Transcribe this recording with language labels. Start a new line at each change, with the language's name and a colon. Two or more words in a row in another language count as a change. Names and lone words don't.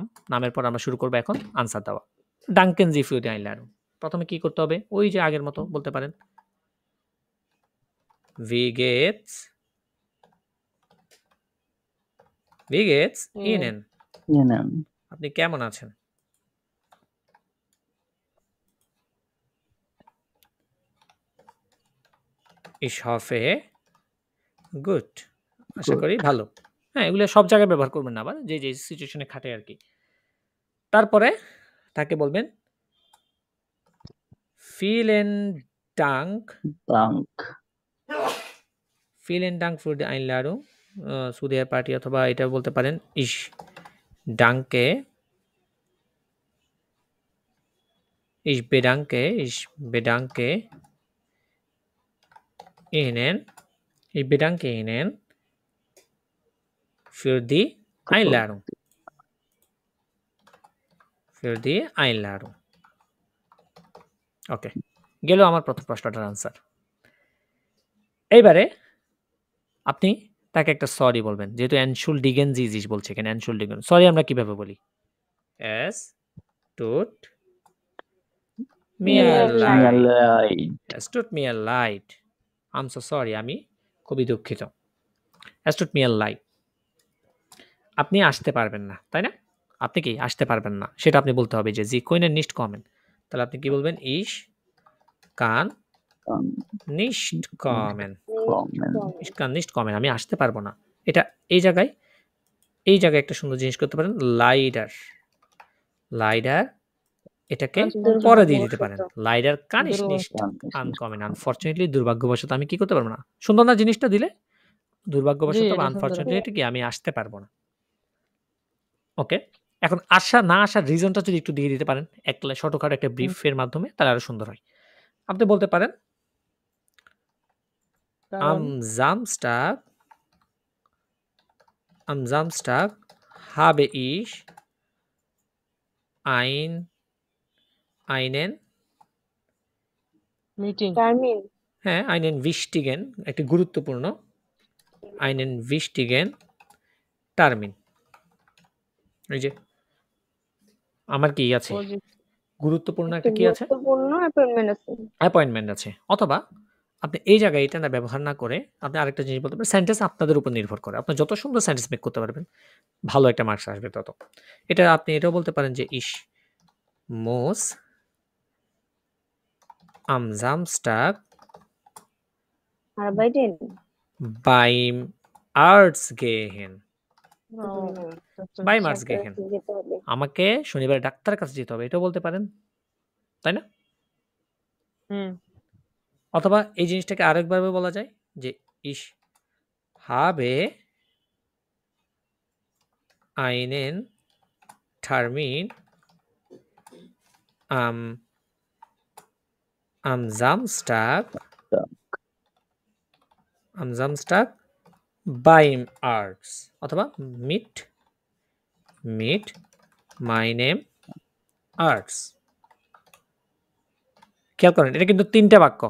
Bangla: নামের পর আমরা শুরু করব এখন আনসার দেওয়া।
German: Danken Sie für die Einladung.
Bangla: প্রথমে কি করতে হবে? ওই যে আগের মতো বলতে পারেন।
German: Wie geht's Ihnen?
Bangla: আপনি কেমন আছেন?
German: Ich hoffe gut।
Bangla: আশা করি ভালো। হ্যাঁ, এগুলো সব জায়গায় ব্যবহার করবেন না আবার। যে সিচুয়েশনে খাটে আরকি। তারপরে তাকে বলবেন
German: vielen Dank für die Einladung zu der Party,
Bangla: অথবা এটা বলতে পারেন
German: ich bedanke Ihnen für die Einladung।
Bangla: ওকে, গেল আমার প্রথম প্রশ্নটার আনসার। এইবারে আপনি তাকে একটা সরি বলবেন। যেহেতু
German: Entschuldigen Sie
Bangla: বলছে এখানে, এনশুলডিগেন। সরি আমরা কিভাবে বলি?
German: Es tut mir leid।
English: I'm so sorry।
Bangla: আমি খুবই দুঃখিত।
German: Es tut mir leid।
Bangla: আপনি আসতে পারবেন না, তাই না? আপনি কি আসতে পারবেন না, সেটা আপনি বলতে হবে যে
German: Sie können nicht kommen.
Bangla: তাহলে আপনি কি বলবেন?
German: Ich kann nicht kommen। Ich kann nicht kommen।
Bangla: আমি আসতে পারবো না। এটা এই জায়গায় একটা সুন্দর জিনিস করতে পারেন। লাইডার এটাকে পরে দিয়ে দিতে পারেন।
German: লাইডার kann ich nicht ankommen।
Bangla: আনফরচুনেটলি, দুর্ভাগ্যবশত আমি কি করতে পারবো না। সুন্দর না জিনিসটা দিলে? দুর্ভাগ্যবশত বা আনফরচুনেটলি এটা কি আমি আসতে পারবো না। ওকে, এখন না আসার রিজনটা যদি একটু দিয়ে দিতে পারেন ছোটখাটো একটা ব্রিফের মাধ্যমে, তাহলে আরো সুন্দর হয়। আপনি বলতে পারেন
German: am Samstag habe ich einen
Bangla: মিটিং টার্মিন হ্যাঁ,
German: einen wichtigen
Bangla: একটি গুরুত্বপূর্ণ
German: einen wichtigen Termin
Bangla: এই যে আমার কি আছে? গুরুত্বপূর্ণ একটা একটা কি আছে? গুরুত্বপূর্ণ অ্যাপয়েন্টমেন্ট আছে। অ্যাপয়েন্টমেন্ট আছে। অথবা আপনি এই জায়গায় এটা না ব্যবহার না করে আপনি আরেকটা জিনিস বলতে পারেন, সেন্টেন্স আপনাদের উপর নির্ভর করে। আপনি যত সুন্দর সেন্টেন্স মেক করতে পারবেন, ভালো একটা মার্কস আসবে তত। এটা আপনি এটাও বলতে পারেন যে,
German: Ich muss am Samstag আরবাইটেন beim Arzt gehen. beim Arzt gehen.
Bangla: যেতে হবে। আমাকে শনিবার ডাক্তারের কাছে যেতে হবে। এটাও বলতে পারেন। তাই না? হুম অথবা এই জিনিসটাকে আরেকভাবে বলা যায় যে,
German: Ich habe einen Termin am Samstag beim Arzt অথবা mit meinem Arzt
Bangla: খেয়াল করেন, এটা কিন্তু ৩ টা বাক্য।